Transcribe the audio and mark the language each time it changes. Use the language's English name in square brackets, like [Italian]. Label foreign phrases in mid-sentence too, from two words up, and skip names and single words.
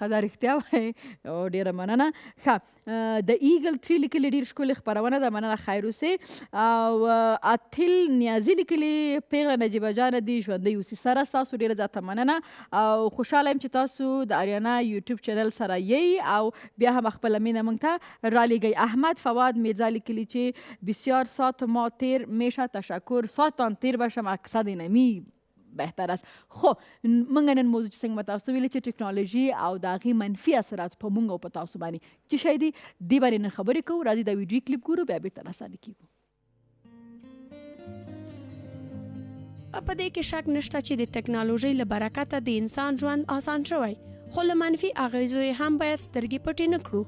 [Pashto] ښه دا رښتیا وایي او ډیره مننه. ښه د ایګل 3 لیکلي ډیر ښکلې خپرونه ده مننه خیر اوسې. او اتل نیازي لیکلي پیغله نجیبه جانه دې ژوندۍ اوسي. سره ستاسو ډیره زیاته مننه او خوشحاله یم چې تاسو د آریانا یوټیوب چینل سره یی او بیا هم خپله مینه موږ ته رالیږئ. احمد فواد میرزا لیکلي چې [Persian] بسیار ساعت ما تیر میشه تشکر ساعتان تیر بشه مقصد نمی بهتر است. [Pashto] خو موږ نن موضوع چې څنګه به تاسو ویلې چې ټیکنالوژي او د هغې منفي اثرات په موږ او په تاسو باندې چې شی دي دې باندې نن خبرې کوو. راځئ دا ویډیو کلیپ ګورو بیا بېرته راسره کېږو. په دې کې شک نشته چې د ټیکنالوژۍ له برکته د انسان ژوند آسان شوی خو له منفي اغیزو یې هم باید سترګې پټې نه کړو.